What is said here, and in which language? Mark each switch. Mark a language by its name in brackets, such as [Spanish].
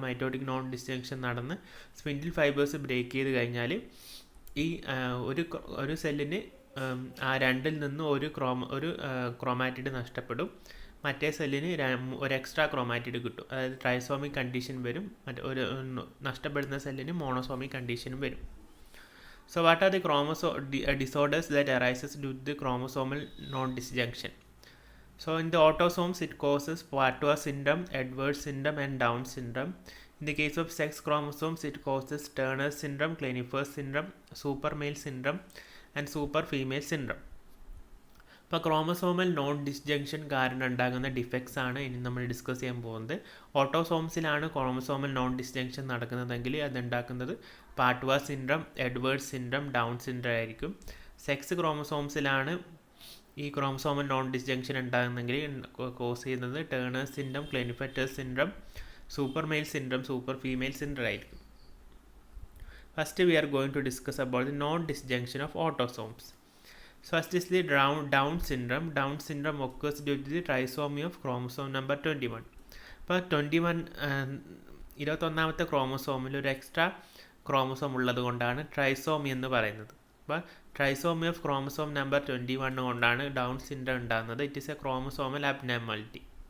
[Malayalam] Mitotic non disjunction നടന്ന് spindle fibres break ചെയ്ത് കഴിഞ്ഞാൽ ഈ ഒരു സെല്ലിന് ആ 2ൽ നിന്ന് ഒരു ക്രോമാറ്റിഡ് നഷ്ടപ്പെടും, മറ്റേ സെല്ലിന് ഒരു എക്സ്ട്രാ ക്രോമാറ്റിഡ് കിട്ടും, അതായത് ട്രൈസോമിക് കണ്ടീഷൻ വരും. ഒരു നഷ്ടപ്പെടുന്ന സെല്ലിന് മോണോസോമിക് കണ്ടീഷനും വരും. [English] So what are the disorders that arises due to the chromosomal non-disjunction? So in the autosomes it causes Patwa syndrome, Edwards syndrome and Down syndrome. In the case of sex chromosomes it causes Turner syndrome, Klinefelter syndrome, super male syndrome and super female syndrome. [Malayalam] ഇപ്പോൾ chromosomal non disjunction കാരണം ഉണ്ടാകുന്ന defects ആണ് ഇനി നമ്മൾ discuss ചെയ്യാൻ പോകുന്നത്. ഓട്ടോസോംസിലാണ് chromosomal non disjunction നടക്കുന്നതെങ്കിൽ അതുണ്ടാക്കുന്നത് പാട്വ syndrome, Edward syndrome, down syndrome ആയിരിക്കും. Sex ക്രോമസോംസിലാണ് ഈ ക്രോമസോമൽ നോൺ ഡിസ്ജങ്ഷൻ ഉണ്ടാകുന്നെങ്കിൽ കോസ് ചെയ്യുന്നത് turner syndrome, ക്ലിനെഫെൽറ്റർ syndrome, super mail syndrome, super female syndrome ആയിരിക്കും. [English] First we are going to discuss about the non-disjunction of autosomes. So first is the Down syndrome. Down syndrome occurs due to the trisomy of chromosome number 21. [Malayalam] ഇപ്പോൾ 21ാമത്തെ ക്രോമസോമിൽ ഒരു extra chromosome ഉള്ളത് കൊണ്ടാണ് trisomy എന്ന് പറയുന്നത്. അപ്പോൾ trisomy of chromosome number 21 കൊണ്ടാണ് down syndrome ഉണ്ടാകുന്നത്. [English] It is a chromosomal abnormality.